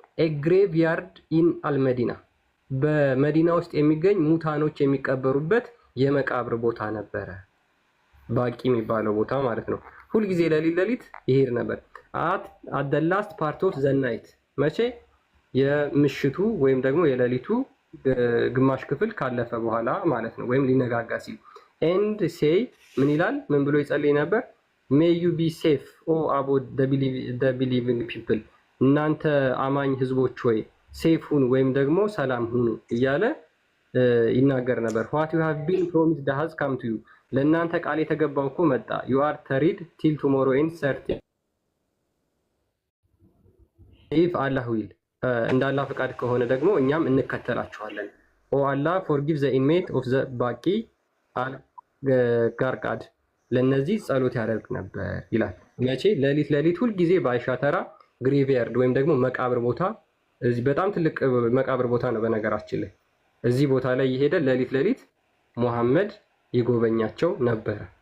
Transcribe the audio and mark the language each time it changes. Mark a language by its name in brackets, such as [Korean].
[English] ኤ ግሬቭ ያርድ ኢን [Amharic] አልመዲና በመዲና ውስጥ የሚገኝ ሙታኖች የሚቀበሩበት የመቃብር ቦታ ነበረ። ባቂ የሚባለው ቦታ ማለት ነው። ሁልጊዜ ሌሊት ይሄድ ነበር። አት [English] the last part of the night [Amharic] መቼ? የምሽቱ ወይም ደግሞ የሌሊቱ ግማሽ ክፍል ካለፈ በኋላ ማለት ነው፣ ወይም ሊነጋጋ ሲል [English] and say [Amharic] ምን ይላል? ምን ብሎ ይጸልይ ነበር? [English] may you be safe oh about the believing people [Amharic] እናንተ አማኝ ህዝቦች ሆይ ሴፍ ሁኑ ወይም ደግሞ ሰላም ሁኑ እያለ ይናገር ነበር። [English] what you have been promised has come to you [Amharic] ለእናንተ ቃል የተገባው እኮ መጣ። [English] you are tarried till tomorrow and certain if Allah will [Amharic] እንደ አላህ ፈቃድ ከሆነ ደግሞ እኛም እንከተላችኋለን። ኦ አላህ [English] forgive the inmate of the baqi al garqad [Amharic] ለነዚህ ጸሎት ያደርግ ነበር ይላል። መቼ? ሌሊት ሁልጊዜ በአይሻ ተራ ግሬቭያርድ ወይም ደግሞ መቃብር ቦታ፣ እዚህ በጣም ትልቅ መቃብር ቦታ ነው በነገራችን ላይ። እዚህ ቦታ ላይ የሄደ ሌሊት ሙሐመድ ይጎበኛቸው ነበረ።